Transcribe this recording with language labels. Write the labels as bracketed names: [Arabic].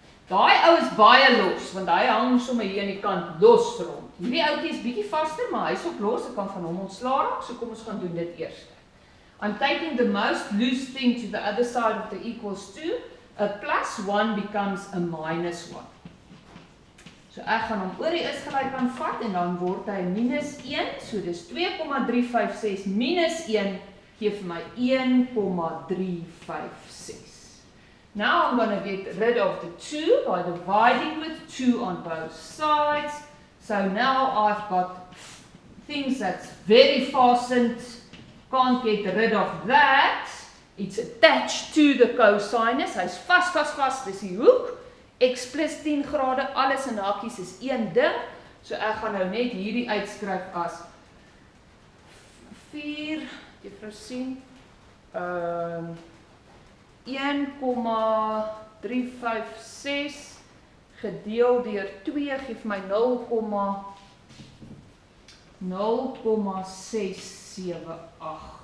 [Afrikaans] Daai ou is baie los, want hy hang sommer hier aan die kant los rond. Hierdie ouetjie is bietjie vaster, maar hy's ook los, ek kan van hom ontslaa raak, so kom ons gaan doen dit eers. [English] I'm taking the most loose thing to the other side of the equals to. A plus 1 becomes a minus 1. [Afrikaans] So ek gaan hom oor die is gelyk aan vat en dan word hy minus 1. So dis 2,356 minus 1 gee vir my 1,356. [English] Now I'm going to get rid of the 2 by dividing with 2 on both sides. So now I've got things that's very fastened. Can't get rid of that. It's attached to the cosinus. [Afrikaans] Hy's vas, dis die hoek. X plus 10 grade, alles in hakies is een ding. So ek gaan nou net hierdie uitskryf as 4, juffrou sien, 1,356 gedeel deur 2 gee vir my 0,678.